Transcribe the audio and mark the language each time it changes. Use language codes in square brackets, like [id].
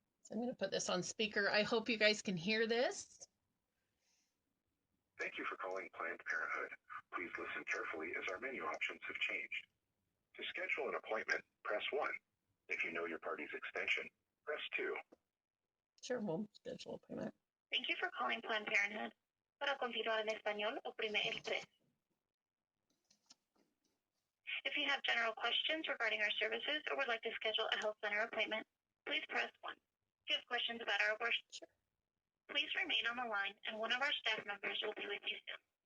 [en] So I'm going to put this on speaker. I hope you guys can hear this. Thank you for calling Planned Parenthood. Please listen carefully as our menu options have changed. To schedule an appointment, press 1. If you know your party's extension, press 2. Sure, we'll schedule an appointment. Thank you for calling Planned Parenthood. [es] Para continuar en español, oprime el 3. [en] If you have general questions regarding our services or would like to schedule a health center appointment, please press 1. If you have questions about our abortion, please remain on the line and one of our staff members will be with you soon.